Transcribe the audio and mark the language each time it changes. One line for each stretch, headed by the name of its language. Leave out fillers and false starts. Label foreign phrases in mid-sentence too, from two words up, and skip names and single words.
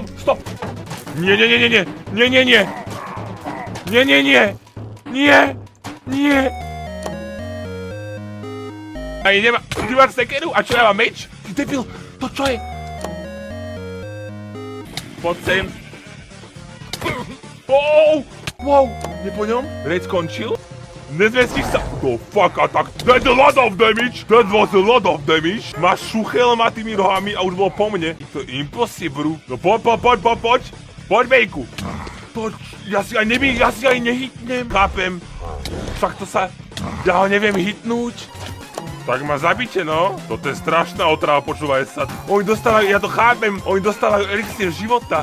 Slovak: Stop! Nie! Aj nemám sekeru? A čo, ja mám meč? Ty debil, to čo je? Poď sem. Wow, je po ňom? Raid skončil? Nezmestíš sa...
English: Oh fuck, attack. That's a lot of damage. That was a lot of damage.
Slovak: Máš šuchel ma tými rohami a už bol po mne. To je impossible. No poď. Poď, bejku. Ja si aj nehytnem. Chápem. Však to sa... Ja ho neviem hitnúť. Tak ma zabite, no. Toto je strašná otrava, počúvaj sa. Oni dostávajú, ja to chápem, oni dostávajú elixír života.